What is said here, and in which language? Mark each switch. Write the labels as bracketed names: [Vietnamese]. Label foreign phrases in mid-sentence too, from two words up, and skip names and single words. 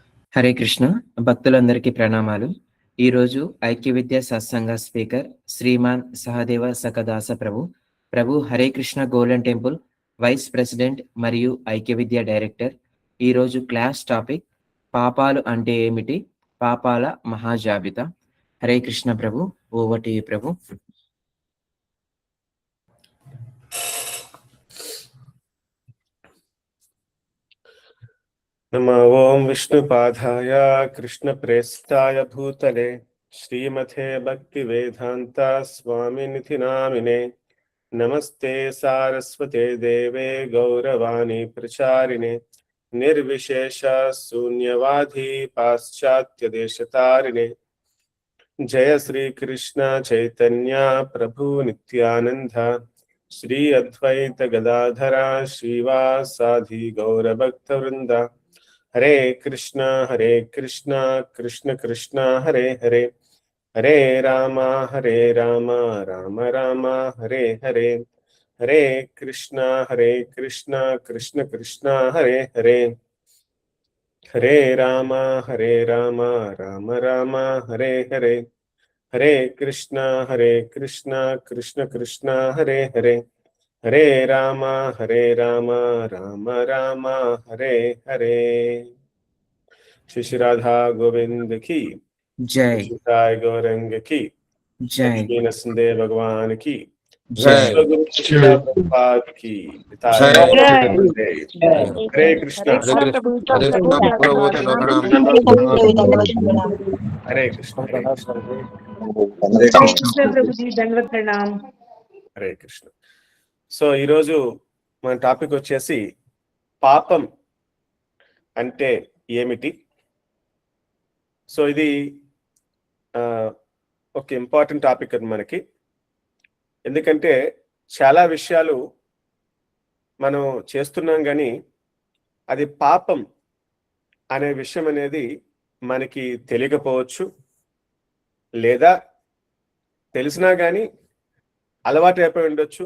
[Telugu] హరే కృష్ణ భక్తులందరికీ ప్రణామాలు. ఈరోజు ఐక్య విద్యా సత్సంగ స్పీకర్ శ్రీమాన్ సహదేవ సకదాస ప్రభు హరే కృష్ణ గోల్డెన్ టెంపుల్ [English] vice president [Telugu] మరియు ఐక్య విద్యా డైరెక్టర్. ఈరోజు [English] class topic [Telugu] పాపాలు అంటే ఏమిటి, పాపాల మహాజాబితా. హరే కృష్ణ ప్రభు, [English] over to you [Telugu] ప్రభు. [Sanskrit] नमो ओं विष्णुपादाय कृष्णप्रेष्ठाय भूतले श्रीमते भक्तिवेदान्ता स्वामिनिधि नामिने नमस्ते सारस्वते देवे गौरवाणी प्रचारिणे निर्विशेष शून्यवादी पाश्चात्य देशतारिणे जय श्री कृष्ण चैतन्य प्रभु नित्यानंद श्री अद्वैत गदाधरा श्रीवासादि गौरभक्तवृंद. हरे कृष्णा कृष्ण कृष्ण हरे हरे, हरे राम राम राम हरे हरे. हरे कृष्णा कृष्ण कृष्ण हरे हरे, हरे राम राम राम हरे हरे. हरे कृष्णा कृष्ण कृष्ण हरे हरे, हरे राम राम राम हरे हरे. [Hindi] श्री राधा गोविंद की जय जय, गौरंग की जय लक्ष्मी नरसिंह भगवान की जय. श्रील प्रभुपाद की हरे कृष्ण हरे कृष्ण हरे कृष्ण. [Telugu] సో ఈరోజు మన టాపిక్ వచ్చేసి పాపం అంటే ఏమిటి. సో ఇది ఒక [English] important topic [Telugu] అది మనకి. ఎందుకంటే చాలా విషయాలు మనం చేస్తున్నాం కానీ అది పాపం అనే విషయం అనేది మనకి తెలియకపోవచ్చు, లేదా తెలిసినా కానీ అలవాటు అయిపోయి ఉండొచ్చు.